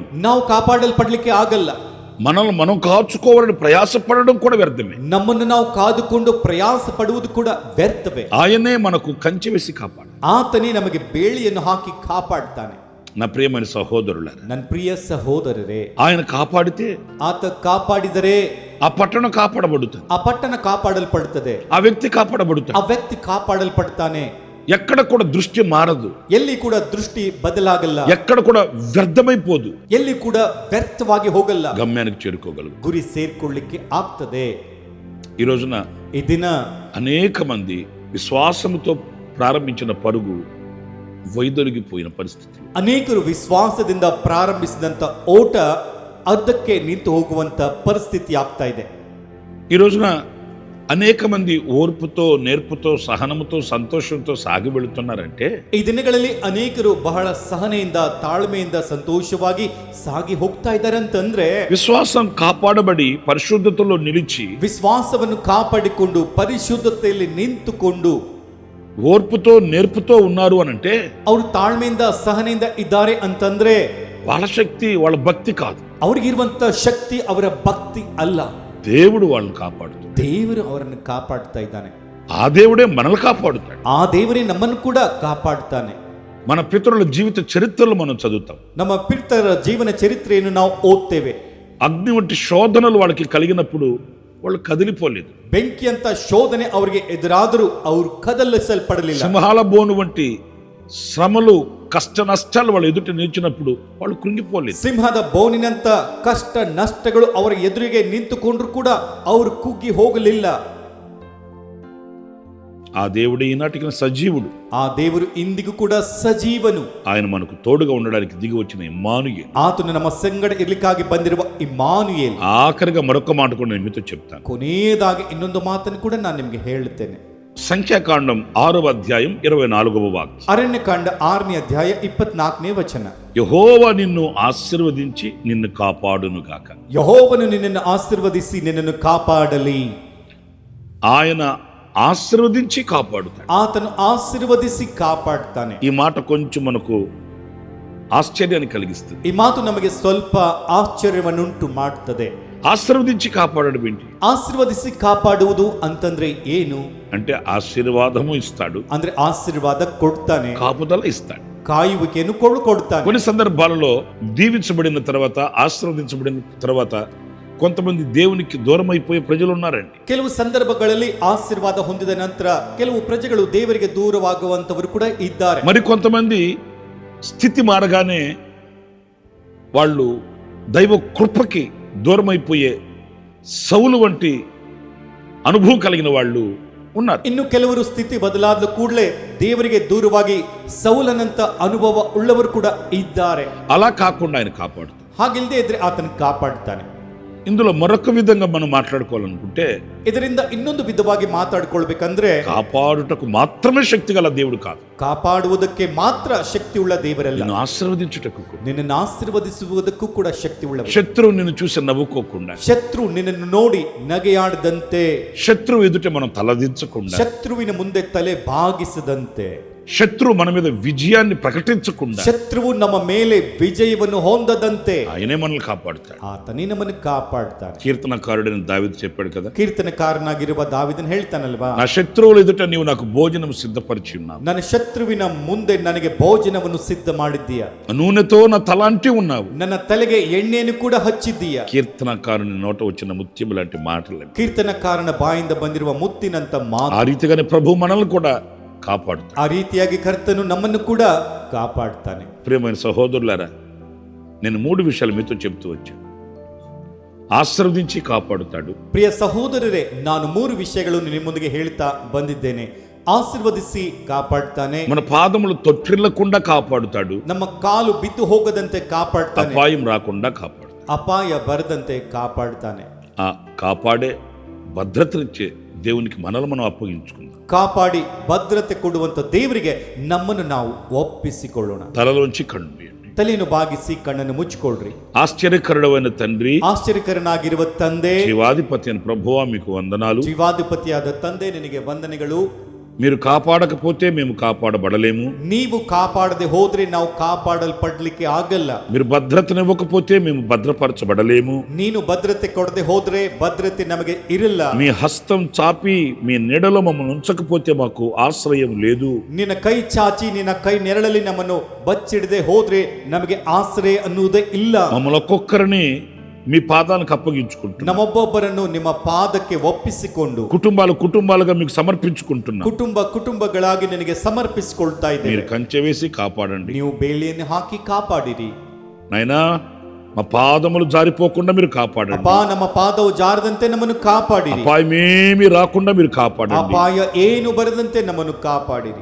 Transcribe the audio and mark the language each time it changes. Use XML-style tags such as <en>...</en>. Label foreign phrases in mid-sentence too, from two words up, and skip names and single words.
<kn>ನಾವು ಕಾಪಾಡಲ್ಪಡ್ಲಿಕ್ಕೆ ಆಗಲ್ಲ.</kn> <te>మనల్ని మనం కాచుకోవాలని ప్రయాసపడడం కూడా వ్యర్థమే.</te> <kn>ನಮ್ಮನ್ನು ನಾವು ಕಾದುಕೊಂಡು ಪ್ರಯಾಸ ಪಡುವುದು ಕೂಡ ವ್ಯರ್ಥವೇ.</kn> <te>ఆయనే మనకు కంచె వేసి కాపాడు.</te> <kn>ಆತನೇ ನಮಗೆ ಬೇಳಿಯನ್ನು ಹಾಕಿ ಕಾಪಾಡ್ತಾನೆ.</kn> <te>నా ప్రియమైన సహోదరులారా,</te> <kn>ನನ್ನ ಪ್ರಿಯ ಸಹೋದರರೇ,</kn> <te>ఆయన కాపాడితే</te> <kn>ಆತ ಕಾಪಾಡಿದರೆ</kn> <te>ఆ పట్టణం కాపాడబడుతుంది,</te> <kn>ಆ ಪಟ್ಟಣ ಕಾಪಾಡಲ್ಪಡುತ್ತದೆ,</kn> <te>ఆ వ్యక్తి కాపాడబడుతాడు.</te> <kn>ಆ ವ್ಯಕ್ತಿ ಕಾಪಾಡಲ್ಪಡ್ತಾನೆ.</kn> <te>ఎక్కడ కూడా దృష్టి మారదు,</te> <kn>ಎಲ್ಲಿ ಕೂಡ ದೃಷ್ಟಿ ಬದಲಾಗಲ್ಲ,</kn> <te>ఎక్కడ కూడా వ్యర్థమైపోదు,</te> <kn>ಎಲ್ಲಿ ಕೂಡ ವ್ಯರ್ಥವಾಗಿ ಹೋಗಲ್ಲ,</kn> <te>గమ్యానికి చేరుకోగలదు.</te> <kn>ಗುರಿ ಸೇರ್ಕೊಳ್ಳಿಕ್ಕೆ ಆಗ್ತದೆ.</kn> <te>ఈ రోజున</te> <kn>ಈ ದಿನ</kn> <te>అనేక మంది విశ్వాసముతో ప్రారంభించిన పరుగు వైదొలిగిపోయిన పరిస్థితి.</te> <kn>ಅನೇಕರು ವಿಶ್ವಾಸದಿಂದ ಪ್ರಾರಂಭಿಸಿದಂತ ಓಟ ಅರ್ಧಕ್ಕೆ ನಿಂತು ಹೋಗುವಂತ ಪರಿಸ್ಥಿತಿ ಆಗ್ತಾ ಇದೆ.</kn> <te>ఈ రోజున అనేక మంది ఓర్పుతో, నేర్పుతో, సహనముతో, సంతోషంతో సాగి వెళుతున్నారంటే,</te> <kn>ಈ ದಿನಗಳಲ್ಲಿ ಅನೇಕರು ಬಹಳ ಸಹನೆಯಿಂದ, ತಾಳ್ಮೆಯಿಂದ, ಸಂತೋಷವಾಗಿ ಸಾಗಿ ಹೋಗ್ತಾ ಇದ್ದಾರೆ ಅಂತಂದ್ರೆ,</kn> <te>విశ్వాసం కాపాడబడి పరిశుద్ధతలో నిలిచి</te> <kn>ವಿಶ್ವಾಸವನ್ನು ಕಾಪಾಡಿಕೊಂಡು ಪರಿಶುದ್ಧತೆಯಲ್ಲಿ ನಿಂತುಕೊಂಡು</kn> <te>ఓర్పుతో, నేర్పుతో ఉన్నారు అనంటే,</te> <kn>ಅವರು ತಾಳ್ಮೆಯಿಂದ, ಸಹನೆಯಿಂದ ಇದ್ದಾರೆ ಅಂತಂದ್ರೆ</kn> <te>వాళ్ళ శక్తి, వాళ్ళ భక్తి కాదు.</te> <kn>ಅವ್ರಿಗಿರುವಂತ ಶಕ್ತಿ ಅವರ ಭಕ್ತಿ ಅಲ್ಲ.</kn> <te>దేవుడు వాళ్ళని కాపాడుతాడు.</te> <kn>ದೇವರು ಅವರನ್ನು ಕಾಪಾಡ್ತಾ ಇದ್ದಾನೆ.</kn> <te>ఆ దేవుడే మనల్ని కాపాడుతాడు.</te> <kn>ಆ ದೇವರೇ ನಮ್ಮನ್ನು ಕೂಡ ಕಾಪಾಡ್ತಾನೆ.</kn> <te>మన పితరుల జీవిత చరిత్రలు మనం చదువుతాం.</te> <kn>ನಮ್ಮ ಪಿತೃರ ಜೀವನ ಚರಿತ್ರೆಯನ್ನು ನಾವು ಓದ್ತೇವೆ.</kn> <te>అగ్ని వంటి శోధనలు వాళ్ళకి కలిగినప్పుడు వాళ్ళు కదిలిపోలేదు.</te> <kn>ಬೆಂಕಿ ಅಂತ ಶೋಧನೆ ಅವರಿಗೆ ಎದುರಾದರೂ ಅವರು ಕದಲಿಸಲ್ಪಡಲಿಲ್ಲ.</kn> <te>సింహాల బోను వంటి శ్రమలు, కష్ట నష్టాలు వాళ్ళ ఎదుట నిలిచినప్పుడు వాళ్ళు కృంగిపోలేదు.</te> <kn>ಸಿಂಹದ ಬೋನಿನಂತ ಕಷ್ಟ ನಷ್ಟಗಳು ಅವರ ಎದುರಿಗೆ ನಿಂತುಕೊಂಡ್ರು ಕೂಡ ಅವರು ಕುಗ್ಗಿ ಹೋಗಲಿಲ್ಲ.</kn> <te>ఆ దేవుడు ఈనాటికి సజీవుడు.</te> <kn>ಆ ದೇವರು ಇಂದಿಗೂ ಕೂಡ ಸಜೀವನು.</kn> <te>ఆయన మనకు తోడుగా ఉండడానికి దిగి వచ్చిన ఇమ్మానుయేలు.</te> <kn>ಆತನು ನಮ್ಮ ಸಂಗಡ ಇರ್ಲಿಕ್ಕಾಗಿ ಬಂದಿರುವ ಇಮ್ಮಾನುಯೇಲ್.</kn> <te>ఆఖరిగా మరొక మాట కూడా నేను మీతో చెప్తాను.</te> <kn>ಕೊನೆಯದಾಗಿ ಇನ್ನೊಂದು ಮಾತನ್ನು ಕೂಡ ನಾನು ನಿಮಗೆ ಹೇಳುತ್ತೇನೆ.</kn> <te>సంఖ్యాకాండం 6వ అధ్యాయం 24వ వాక్యం.</te> <kn>ಅರಣ್ಯಕಾಂಡ 6ನೇ ಅಧ್ಯಾಯ 24ನೇ ವಚನ.</kn> <te>యెహోవా నిన్ను ఆశీర్వదించి నిన్ను కాపాడును గాక.</te> <kn>ಯೆಹೋವನು ನಿನ್ನನ್ನು ಆಶೀರ್ವದಿಸಿ ನಿನ್ನನ್ನು ಕಾಪಾಡಲಿ.</kn> <te>ఆయన ఆశీర్వదించి కాపాడుతాడు.</te> <kn>ಆತನು ಆಶೀರ್ವದಿಸಿ ಕಾಪಾಡ್ತಾನೆ.</kn> <te>ఈ మాట కొంచెం మనకు ఆశ్చర్యాన్ని కలిగిస్తుంది.</te> <kn>ಈ ಮಾತು ನಮಗೆ ಸ್ವಲ್ಪ ಆಶ್ಚರ್ಯವನ್ನುಂಟು ಮಾಡುತ್ತದೆ.</kn> <te>ఆశీర్వదించి కాపాడడం ఏంటి?</te> <kn>ಆಶೀರ್ವದಿಸಿ ಕಾಪಾಡುವುದು ಅಂತಂದ್ರೆ ಏನು?</kn> <te>అంటే ఆశీర్వాదము ఇస్తాడు,</te> <kn>ಅಂದ್ರೆ ಆಶೀರ್ವಾದ ಕೊಡ್ತಾನೆ,</kn> <te>కాపుదల ఇస్తాడు,</te> <kn>ಕಾಯುವಿಕೆಯನ್ನು ಕೊಡ್ತಾನೆ.</kn> <te>కొన్ని సందర్భాలలో దీవించబడిన తర్వాత, ఆశీర్వదించబడిన తర్వాత కొంతమంది దేవునికి దూరం అయిపోయే ప్రజలు ఉన్నారండి.</te> <kn>ಕೆಲವು సందర్భಗಳಲ್ಲಿ ಆಶೀರ್ವಾದ ಹೊಂದಿದ ನಂತರ ಕೆಲವು ಪ್ರಜೆಗಳು ದೇವರಿಗೆ ದೂರವಾಗುವಂತವರು ಕೂಡ ಇದ್ದಾರೆ.</kn> <te>మరి కొంతమంది స్థితి మారగానే వాళ్ళు దైవ కృపకి దూరం అయిపోయే సౌలు వంటి అనుభవం కలిగిన వాళ్ళు ఉన్నారు.</te> <kn>ಇನ್ನು ಕೆಲವರು ಸ್ಥಿತಿ ಬದಲಾದ ಕೂಡಲೇ ದೇವರಿಗೆ ದೂರವಾಗಿ ಸೌಲನಂತ ಅನುಭವ ಉಳ್ಳವರು ಕೂಡ ಇದ್ದಾರೆ.</kn> <te>అలా కాకుండా ఆయన కాపాడుతాడు.</te> <kn>ಹಾಗಿಲ್ಲದೆ ಇದ್ರೆ ಆತನ ಕಾಪಾಡ್ತಾನೆ.</kn> <te>ఇందులో మరొక విధంగా మనం మాట్లాడుకోవాలనుకుంటే,</te> <kn>ಇದರಿಂದ ಇನ್ನೊಂದು ವಿಧವಾಗಿ ಮಾತಾಡ್ಕೊಳ್ಬೇಕಂದ್ರೆ,</kn> <te>కాపాడుటకు మాత్రమే శక్తి గల దేవుడు కాదు,</te> <kn>ಕಾಪಾಡುವುದಕ್ಕೆ ಮಾತ್ರ ಶಕ್ತಿ ಉಳ್ಳ ದೇವರಲ್ಲ,</kn> <te>నిన్ను ఆశీర్వదించుటకు,</te> <kn>ನಿನ್ನನ್ನು ಆಶೀರ್ವದಿಸುವುದಕ್ಕೂ ಕೂಡ ಶಕ್ತಿ ಉಳ್ಳವರು.</kn> <te>శత్రువు నిన్ను చూసి నవ్వుకోకుండా,</te> <kn>ಶತ್ರು ನಿನ್ನನ್ನು ನೋಡಿ ನಗೆಯಾಡದಂತೆ,</kn> <te>శత్రువు ఎదుట మనం తలదించకుండా,</te> <kn>ಶತ್ರುವಿನ ಮುಂದೆ ತಲೆ ಬಾಗಿಸದಂತೆ,</kn> <te>శత్రువు మన మీద విజయాన్ని ప్రకటించకుండా,</te> <kn>ಶತ್ರುವು ನಮ್ಮ ಮೇಲೆ ವಿಜಯವನ್ನು ಹೊಂದದಂತೆ</kn> <te>ఆయనే మనల్ని కాపాడుతాడు.</te> <kn>ಆತನೇ ನಮ್ಮನ್ನು ಕಾಪಾಡ್ತಾನೆ.</kn> <te>కీర్తనకారుడైన దావీదు చెప్పాడు కదా,</te> <kn>ಕೀರ್ತನಕಾರನಾಗಿರುವ ದಾವಿದನು ಹೇಳ್ತಾನಲ್ವಾ,</kn> <te>నా శత్రువుల ఎదుట నీవు నాకు భోజనం సిద్ధపరిచి ఉన్నావు,</te> <kn>ನನ್ನ ಶತ್ರುವಿನ ಮುಂದೆ ನನಗೆ ಭೋಜನವನ್ನು ಸಿದ್ಧ ಮಾಡಿದ್ದೀಯ,</kn> <te>నూనెతో నా తల అంటి ఉన్నావు,</te> <kn>ನನ್ನ ತಲೆಗೆ ಎಣ್ಣೆಯನ್ನು ಕೂಡ ಹಚ್ಚಿದ್ದೀಯ.</kn> <te>కీర్తనకారుని నోట వచ్చిన ముత్యం లాంటి మాటలు.</te> <kn>ಕೀರ್ತನಕಾರನ ಬಾಯಿಂದ ಬಂದಿರುವ ಮುತ್ತಿನಂತ ಮಾತು.</kn> <te>ఆ రీతిగానే ప్రభు మనల్ని కూడా కాపాడుతాడు.</te> <kn>ಆ ರೀತಿಯಾಗಿ ಕರ್ತನು ನಮ್ಮನ್ನು ಕೂಡ ಕಾಪಾಡ್ತಾನೆ.</kn> <te>ప్రియమైన సహోదరులారా, నేను 3 విషయాలు మీతో చెప్తూ వచ్చాను. ఆశీర్వదించి కాపాడుతాడు.</te> <kn>ಪ್ರಿಯ ಸಹೋದರರೇ, ನಾನು 3 ವಿಷಯಗಳನ್ನು ನಿಮ್ಮೊಂದಿಗೆ ಹೇಳ್ತಾ ಬಂದಿದ್ದೇನೆ. ಆಶೀರ್ವದಿಸಿ ಕಾಪಾಡ್ತಾನೆ,</kn> <te>మన పాదములు తొట్టిల్లకుండా కాపాడుతాడు,</te> <kn>ನಮ್ಮ ಕಾಲು ಬಿದ್ದು ಹೋಗದಂತೆ ಕಾಪಾಡ್ತಾನೆ,</kn> <te>అపాయం రాకుండా కాపాడుతాడు.</te> <kn>ಅಪಾಯ ಬರದಂತೆ ಕಾಪಾಡ್ತಾನೆ.</kn> <te>ఆ కాపాడే భద్రతనిచ్చే దేవునికి మనల్ని మనం అప్పగించుకుందాం.</te> <kn>ಕಾಪಾಡಿ ಭದ್ರತೆ ಕೊಡುವಂತ ದೇವರಿಗೆ ನಮ್ಮನ್ನು ನಾವು ಒಪ್ಪಿಸಿಕೊಳ್ಳೋಣ.</kn> <te>తలలోంచి కన్ను తీయండి.</te> <kn>ತಲೆಯನ್ನು ಬಾಗಿಸಿ ಕಣ್ಣನ್ನು ಮುಚ್ಚಿಕೊಳ್ಳ್ರಿ.</kn> <te>ఆశ్చర్యకరుడైన తండ్రి,</te> <kn>ಆಶ್ಚರ್ಯಕರನಾಗಿರುವ ತಂದೆ,</kn> <te>జీవాధిపతి అయిన ప్రభువా మీకు వందనాలు.</te> <kn>ಜೀವಾಧಿಪತಿಯಾದ ತಂದೆ, ನಿನಗೆ ವಂದನೆಗಳು.</kn> <te>మీరు కాపాడకపోతే మేము కాపాడబడలేము,</te> <kn>ನೀವು ಕಾಪಾಡದೆ ಹೋದ್ರೆ ನಾವು ಕಾಪಾಡಲ್ಪಡ್ಲಿಕ್ಕೆ ಆಗಲ್ಲ.</kn> <te>మీరు భద్రతనివ్వకపోతే మేము భద్రపరచబడలేము,</te> <kn>ನೀನು ಭದ್ರತೆ ಕೊಡದೆ ಹೋದ್ರೆ ಭದ್ರತೆ ನಮಗೆ ಇರಲ್ಲ.</kn> <te>మీ హస్తం చాపి మీ నీడలో మమ్మల్ని ఉంచకపోతే మాకు ఆశ్రయం లేదు.</te> <kn>ನಿನ್ನ ಕೈ ಚಾಚಿ ನಿನ್ನ ಕೈ ನೆರಳಲ್ಲಿ ನಮ್ಮನ್ನು ಬಚ್ಚಿಡದೆ ಹೋದ್ರೆ ನಮಗೆ ಆಶ್ರಯ ಅನ್ನುವುದೇ ಇಲ್ಲ.</kn> <te>మమ్మల్ని ఒక్కొక్కరిని మీ పాదానికి అప్పగించుకుంటున్నాం.</te> <kn>ನಮ್ಮೊಬ್ಬೊಬ್ಬರನ್ನು ನಿಮ್ಮ ಪಾದಕ್ಕೆ ಒಪ್ಪಿಸಿಕೊಂಡು</kn> <te>కుటుంబాలుగా మీకు సమర్పించుకుంటున్నాం.</te> <kn>ಕುಟುಂಬಗಳಾಗಿ ನಿನಗೆ ಸಮರ್ಪಿಸಿಕೊಳ್ತಾ</kn> <te>మీరు</te> <kn>ಇದ್ದೇವೆ.</kn> <te>కంచె వేసి కాపాడండి.</te> <kn>ನೀವು ಬೇಲಿಯನ್ನು ಹಾಕಿ ಕಾಪಾಡಿರಿ.</kn> <te>నాయనా, మా పాదములు జారిపోకుండా మీరు కాపాడండి.</te> <kn>ಅಪ್ಪ, ನಮ್ಮ ಪಾದವು ಜಾರದಂತೆ ನಮ್ಮನ್ನು ಕಾಪಾಡಿರಿ.</kn> <te>అపాయమేమి రాకుండా మీరు కాపాడండి.</te> <kn>ಅಪಾಯ ಏನು ಬರದಂತೆ ನಮ್ಮನ್ನು ಕಾಪಾಡಿರಿ.</kn>